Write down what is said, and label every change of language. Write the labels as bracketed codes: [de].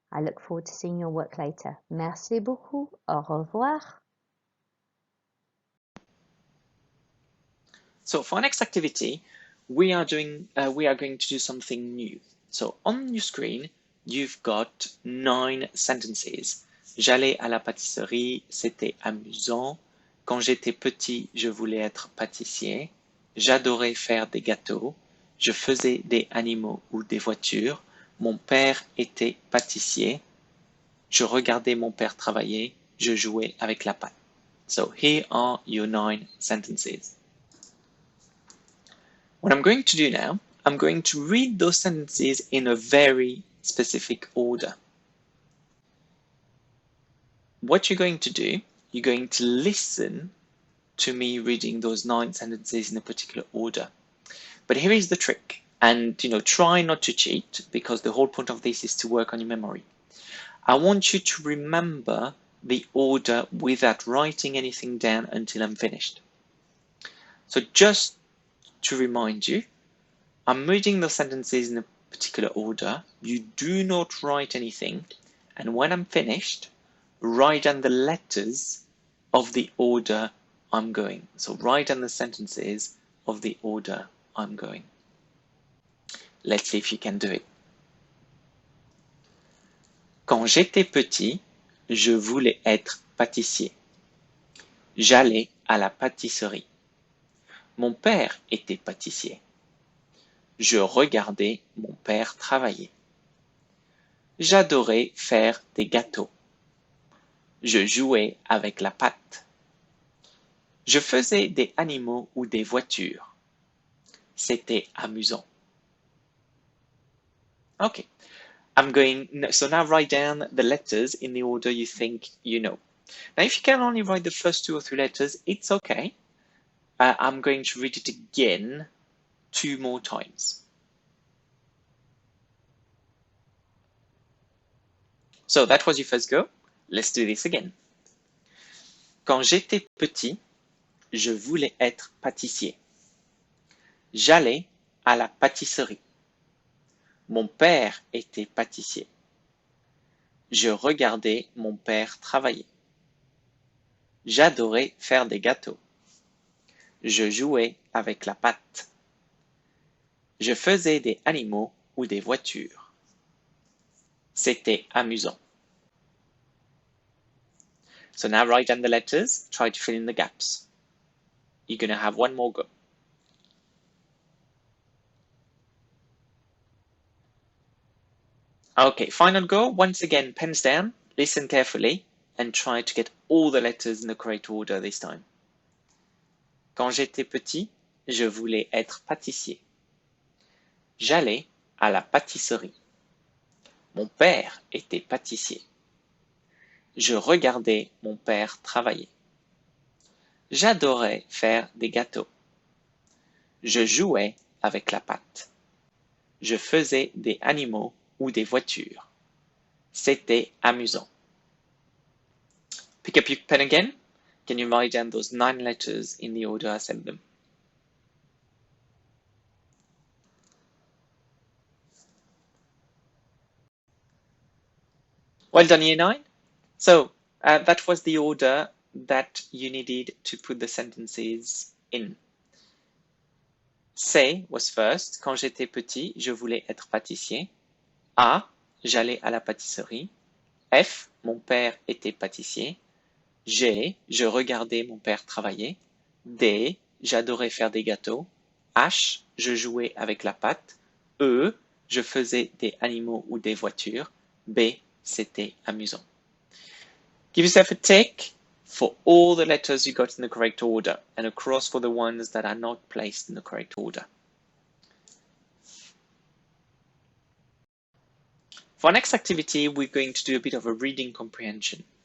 [en] I look forward to seeing your work later. [fr] Merci beaucoup. Au revoir. [en] So for our next activity, we are going to do something new. So on your screen, you've got 9 sentences. [fr] J'allais à la pâtisserie, c'était amusant. Quand j'étais petit, je voulais être pâtissier. J'adorais faire des gâteaux. Je faisais des animaux ou des voitures. Mon père était pâtissier. Je regardais mon père travailler. Je jouais avec la pâte. [en] So here are your 9 sentences. What I'm going to do now, I'm going to read those sentences in a very specific order. What you're going to do, you're going to listen to me reading those 9 sentences in a particular order. But here is the trick, and try not to cheat, because the whole point of this is to work on your memory. I want you to remember the order without writing anything down until I'm finished. So just to remind you, I'm reading the sentences in a particular order. You do not write anything, and when I'm finished, write down the letters of the order I'm going. So write down the sentences of the order I'm going. Let's see if you can do it. [fr] Quand j'étais petit, je voulais être pâtissier. J'allais à la pâtisserie. Mon père était pâtissier. Je regardais mon père travailler. J'adorais faire des gâteaux. Je jouais avec la pâte. Je faisais des animaux ou des voitures. C'était amusant. [en] Okay, so now write down the letters in the order you think you know. Now, if you can only write the first 2 or 3 letters, it's okay. I'm going to read it again 2 more times. So that was your first go. Let's do this again. [fr] Quand j'étais petit, je voulais être pâtissier. J'allais à la pâtisserie. Mon père était pâtissier. Je regardais mon père travailler. J'adorais faire des gâteaux. Je jouais avec la pâte. Je faisais des animaux ou des voitures. C'était amusant. [en] So now write down the letters, try to fill in the gaps. You're going to have one more go. Okay, final go. Once again, pens down, listen carefully, and try to get all the letters in the correct order this time. [fr] Quand j'étais petit, je voulais être pâtissier. J'allais à la pâtisserie. Mon père était pâtissier. Je regardais mon père travailler. J'adorais faire des gâteaux. Je jouais avec la pâte. Je faisais des animaux ou des voitures. C'était amusant. [en] Pick up your pen again. Can you write down those 9 letters in the order I said them? Well done, Year 9. So that was the order that you needed to put the sentences in. C was first. [fr] Quand j'étais petit, je voulais être pâtissier. A, j'allais à la pâtisserie. F, mon père était pâtissier. G, je regardais mon père travailler. D, j'adorais faire des gâteaux. H, je jouais avec la pâte. E, je faisais des animaux ou des voitures. B, c'était amusant. [en] Give yourself a tick for all the letters you got in the correct order and a cross for the ones that are not placed in the correct order. For our next activity, we're going to do a bit of a reading comprehension.